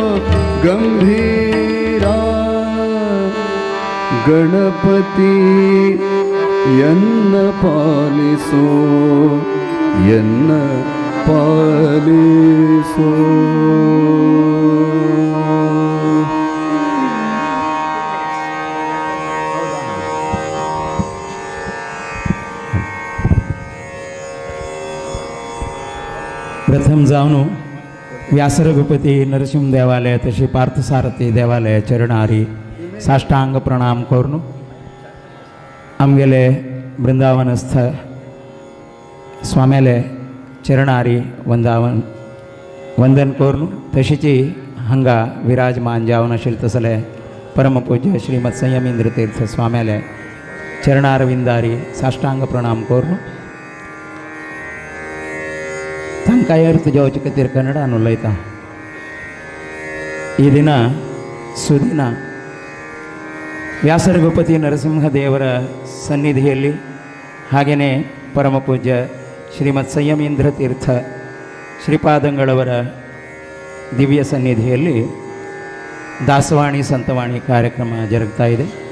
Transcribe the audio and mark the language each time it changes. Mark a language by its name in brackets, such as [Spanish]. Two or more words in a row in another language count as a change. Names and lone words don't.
[Kannada] ಗಂಭೀರ ಗಣಪತಿ ಎನ್ನ ಪಾಲಿಸೋ ಎನ್ನ ಪಾಲಿಸೋ [Konkani] प्रथम जाऊन व्यासरघुपती नरसिंह देवालय तशी पार्थसारथी देवालय चरणारी साष्टांग प्रणाम करून आमगेले वृंदावनस्थ स्वाम्याले चरणारी वंदन करून तशीची हांगा विराजमान जावन आशिल्ले तसले परमपूज्य श्रीमद संयमेंद्र तीर्थ स्वाम्याले चरणारविंदारी साष्टांग प्रणाम करून तांकां अर्थ जावचे खातीर कन्नडान उलयता. [Kannada] ಈ ದಿನ ಸುದಿನ ವ್ಯಾಸರಘುಪತಿ ನರಸಿಂಹ ದೇವರ ಸನ್ನಿಧಿಯಲ್ಲಿ ಹಾಗೆಯೇ ಪರಮಪೂಜ್ಯ ಶ್ರೀಮತ್ ಸಂಯಮೇಂದ್ರ ತೀರ್ಥ ಶ್ರೀಪಾದಂಗಳವರ ದಿವ್ಯ ಸನ್ನಿಧಿಯಲ್ಲಿ ದಾಸವಾಣಿ ಸಂತವಾಣಿ ಕಾರ್ಯಕ್ರಮ ಜರುಗ್ತಾ ಇದೆ.